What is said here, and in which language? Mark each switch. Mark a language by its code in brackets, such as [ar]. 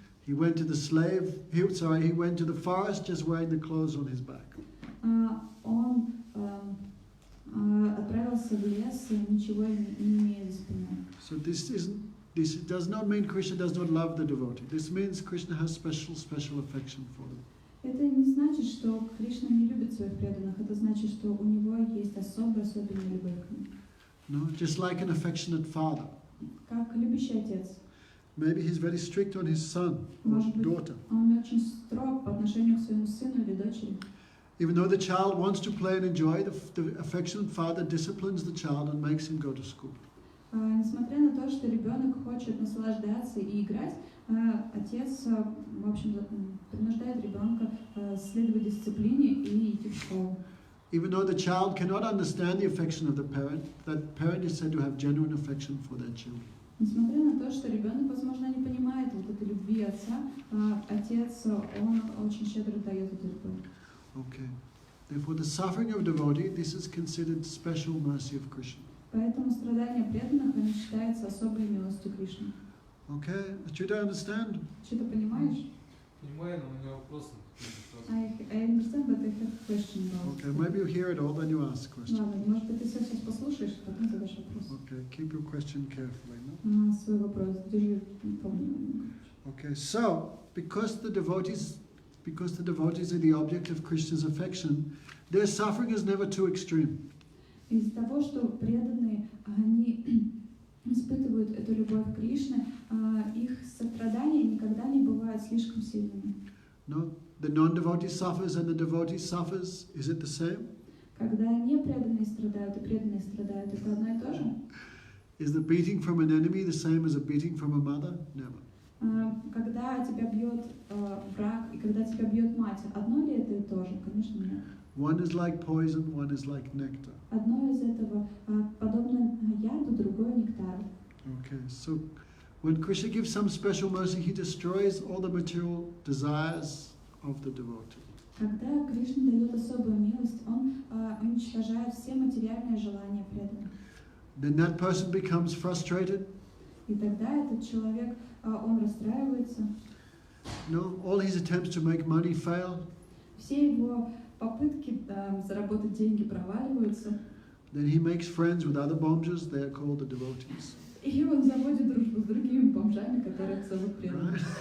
[en] He went to he went to the forest just wearing the clothes on his back. [ru] Он отправился в лес, ничего не имея за спиной. [en] So this does not mean Krishna does not love the devotee. This means Krishna has special affection for them. [ru] Это не значит, что Кришна не любит своих преданных. Это значит, что у него есть особенная любовь к ним. [en] No, just like an affectionate father. [ru] Как любящий отец. [en] Maybe he's very strict on his son or [ru] Может быть, [en] daughter. [ru] он очень строг по отношению к своему сыну или дочери. [en] Even though the child wants to play and enjoy, the affectionate father disciplines the child and makes him go to school. [ru] Несмотря на то, что ребенок хочет наслаждаться и играть, отец, в общем, принуждает ребенка следовать дисциплине и идти в школу. [en] Even though the child cannot understand the affection of the parent, that parent is said to have genuine affection for their children. [ru] Несмотря на то, что ребенок, возможно, не понимает вот этой любви отца, отец, он очень щедро дает эту любовь. [en] Okay. Therefore, the suffering of a devotee, this is considered special mercy of Krishna. [ru] Поэтому страдания преданных, они считаются особой милостью Кришны. [en] Okay, Achyuta, understand? [ru] Что ты понимаешь? Понимаю, но у меня вопросы. [en] I understand, but I have a question about Okay, maybe you hear it all, then you ask the question. [ru] Ладно, может быть, ты все сейчас послушаешь, потом задашь вопрос. [en] Okay, keep your question carefully. No? [ru] Свой вопрос держи помню. [en] Okay, so because the devotees are the object of Krishna's affection, their suffering is never too extreme. [ru] Из-за того, что преданные, они испытывают эту любовь к Кришне, их страдания никогда не бывают слишком сильными. [en] No, the non-devotee suffers and the devotee suffers. Is it the same? [ru] Когда непреданные страдают и преданные страдают, это одно и то же? [en] Is the beating from an enemy the same as a beating from a mother? Never. [ru] Когда тебя бьет враг и когда тебя бьет мать, одно ли это и то же? Конечно, нет. [en] One is like poison, one is like nectar. [ru] Одно из этого подобно яду, другое нектару. [en] Okay, so when Krishna gives some special mercy, he destroys all the material desires of the devotee. [ru] Когда Кришна дает особую милость, он уничтожает все материальные желания преданных. [en] Then that person becomes frustrated. [ru] И тогда этот человек, он расстраивается. [en] No, all his attempts to make money fail. [ru] Все его попытки заработать деньги проваливаются. [en] Then he makes friends with other bomjas, they are called the devotees. [ru] И он заводит дружбу с другими бомжами, которых зовут преданными.